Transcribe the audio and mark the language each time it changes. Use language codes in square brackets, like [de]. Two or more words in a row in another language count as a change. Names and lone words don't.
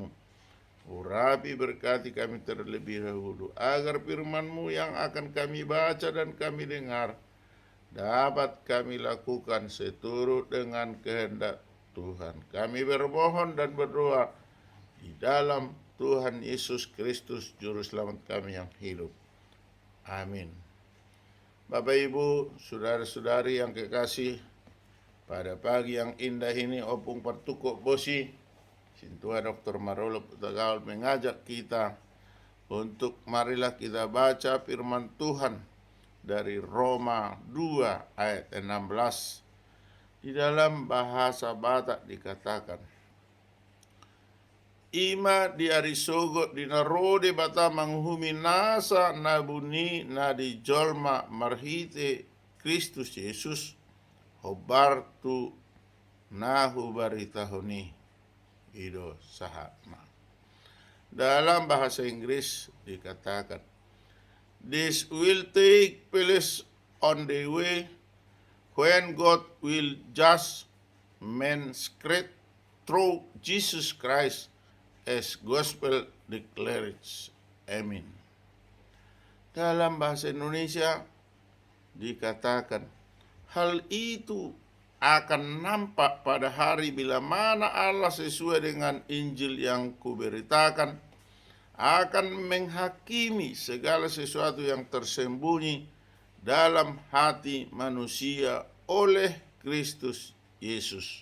[id] Urapi berkati kami terlebih dahulu, agar firman-Mu yang akan kami baca dan kami dengar dapat kami lakukan seturut dengan kehendak Tuhan. Kami bermohon dan berdoa di dalam Tuhan Yesus Kristus, Juru Selamat kami yang hidup. Amin. Bapak Ibu, saudara-saudari yang kekasih, pada pagi yang indah ini opung pertukuk bosi, Sintua Dr. Marolo Putagaul mengajak kita untuk marilah kita baca firman Tuhan dari Roma 2 ayat 16. Di dalam bahasa Batak dikatakan, [bbc] Ima di arisogot di narode bata manghumi nasa nabuni na di jolma marhite Kristus Yesus hobartu nahu baritahoni ido sahama. [id] Dalam bahasa Inggris dikatakan, [en] this will take place on the way when God will judge men straight through Jesus Christ as gospel declares. [id] Amin. Dalam bahasa Indonesia dikatakan, hal itu akan nampak pada hari bila mana Allah sesuai dengan Injil yang kuberitakan akan menghakimi segala sesuatu yang tersembunyi dalam hati manusia oleh Kristus Yesus.